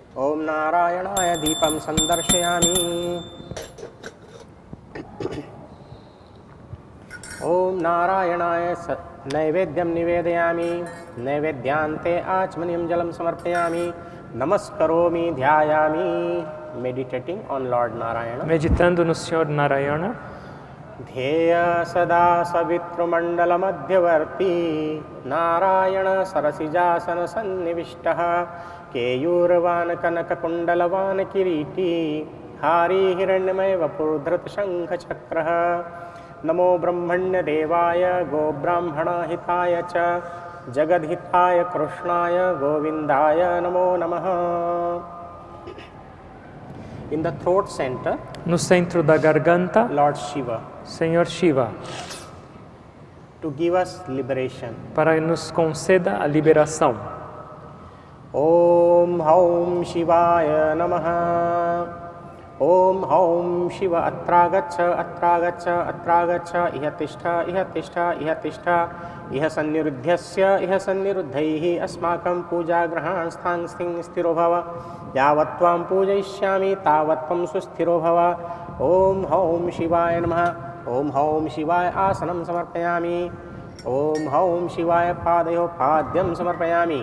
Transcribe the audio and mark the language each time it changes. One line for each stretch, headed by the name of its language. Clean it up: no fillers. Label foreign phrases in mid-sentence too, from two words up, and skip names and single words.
Sanskrit: ॐ नारायणाय दीपं सन्दर्शयामि। ॐ नारायणाय नैवेद्यं निवेदयामि। नैवेद्यान्ते आचमनीयं जलं समर्पयामि। नमस्करोमि ध्यायामि।
English: Meditating on Lord Narayana.
Portuguese: Meditando no Senhor Narayana.
Sanskrit: ध्येय सदा सवितृमण्डलमध्यवर्ती नारायण सरसिजासन सन्निविष्टः केयूरवान् कनककुण्डलवान् किरीटी हारी हिरण्यमय वपुर्धृतशङ्खचक्रः। नमो ब्रह्मण्यदेवाय गोब्राह्मणहिताय च जगद्हिताय कृष्णाय गोविन्दाय नमो नमः।
English: In the throat center,
Portuguese: no centro da garganta,
English: Lord Shiva,
Portuguese: Senhor Shiva,
English: to give us liberation.
Portuguese: Para nos conceda a liberação.
Sanskrit: ॐ हौं शिवाय नमः. ॐ हौं शिव अत्रागच्छ अत्रागच्छ अत्रागच्छ इहतिष्ठ इहतिष्ठ इहतिष्ठ इह सन्निरुद्ध्यस्य इह सन्निरुद्धैहि अस्माकं पूजा ग्रहण स्थां स्थीं स्थिरो भव यावत्त्वं पूजयिष्यामि तावत्त्वं सुस्थिरो भव. ॐ हौं शिवाय नमः. ॐ हौं शिवाय आसनं समर्पयामि। ॐ हौं शिवाय पादयो पाद्यं समर्पयामि.